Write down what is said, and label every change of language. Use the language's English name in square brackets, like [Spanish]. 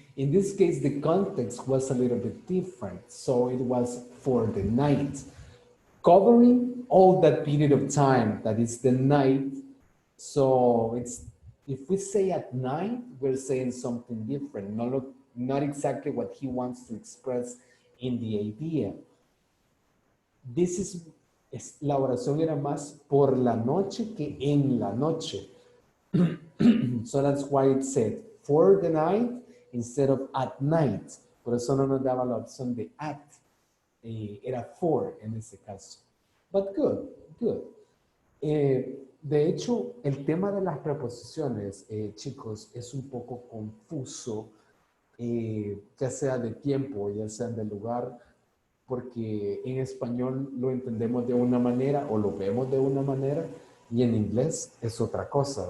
[English] In this case, the context was a little bit different. So it was for the night, covering all that period of time that is the night. So it's, if we say at night, we're saying something different, not exactly what he wants to express in the idea. This is, [Spanish] la oración era más por la noche que en la noche. [English] So that's why it said for the night instead of at night. [Spanish] Por eso no nos daba la opción de at. Era for en ese caso. [English] But good. [Spanish] De hecho, el tema de las preposiciones, chicos, es un poco confuso, ya sea de tiempo, ya sea de lugar, porque en español lo entendemos de una manera o lo vemos de una manera y en inglés es otra cosa.